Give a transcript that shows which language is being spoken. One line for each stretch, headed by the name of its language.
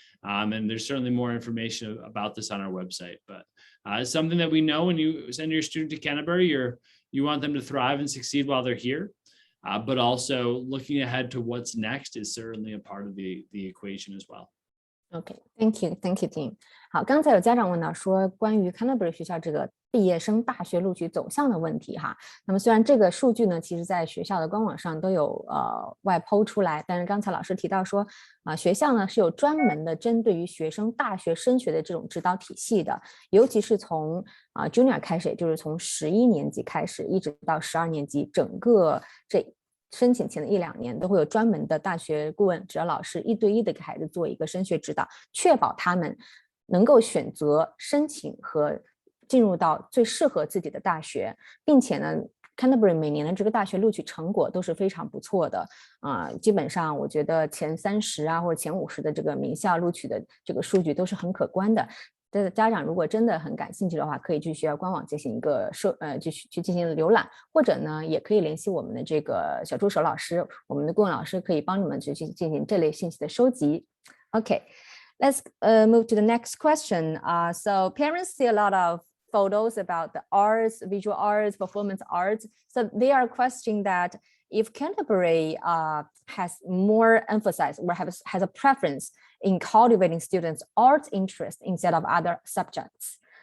English: And there's certainly more information about this on our website, but it's something that we know when you send your student to Canterbury, you want them to thrive and succeed while they're here. But also looking ahead to what's next is certainly a part of the equation as well. Okay, thank you, Tim.
Chinese: 好，刚才有家长问到说关于 Canterbury 学校这个毕业生大学录取走向的问题哈。那么虽然这个数据呢，其实在学校的官网上都有外抛出来，但是刚才老师提到说学校呢是有专门的针对于学生大学升学的这种指导体系的，尤其是从Junior 开始，也就是从11年级开始，一直到12年级，整个这申请前的1、2年都会有专门的大学顾问指导老师1对1的给孩子做一个升学指导，确保他们能够选择申请和进入到最适合自己的大学，并且呢 Canterbury 每年的这个大学录取成果都是非常不错的基本上我觉得前30或者前50的这个名校录取的这个数据都是很可观的。家长如果真的很感兴趣的话，可以去学校官网进行一个去进行浏览，或者呢也可以联系我们的这个小助手老师，我们的顾问老师可以帮你们去进行这类信息的收集。
English: Okay, let's move to the next question. So parents see a lot of photos about the arts, visual arts, performance arts. So they are questioning that if Canterbury has more emphasis or has a preference in cultivating students' art interest instead of other subjects.